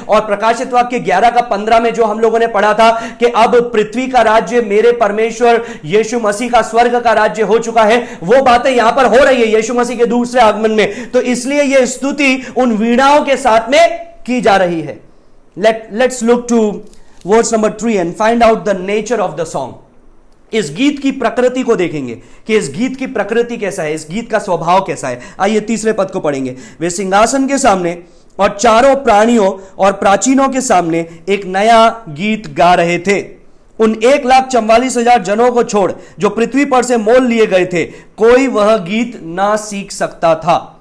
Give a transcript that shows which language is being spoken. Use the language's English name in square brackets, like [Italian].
[Hindi] और प्रकाशित वाक्य 11 का 15 में जो हम लोगों ने पढ़ा था कि अब पृथ्वी का राज्य मेरे परमेश्वर यीशु मसीह का स्वर्ग का राज्य हो चुका है, वो बातें यहां पर हो रही है यीशु मसीह के दूसरे आगमन में। तो इसलिए यह स्तुति उन वीणाओं के साथ में की जा रही है। [English] Let's look to verse number 3 and find out the nature of the song. [Hindi] इस गीत की प्रकृति को देखेंगे कि इस गीत की प्रकृति कैसा है, इस गीत का स्वभाव कैसा है। आइए तीसरे पद को पढ़ेंगे। वे सिंहासन के सामने और चारों प्राणियों और प्राचीनों के सामने एक नया गीत गा रहे थे। उन 1,44,000 जनों को छोड़ जो पृथ्वी पर से मोल लिए गए थे, कोई वह गीत ना सीख सकता था।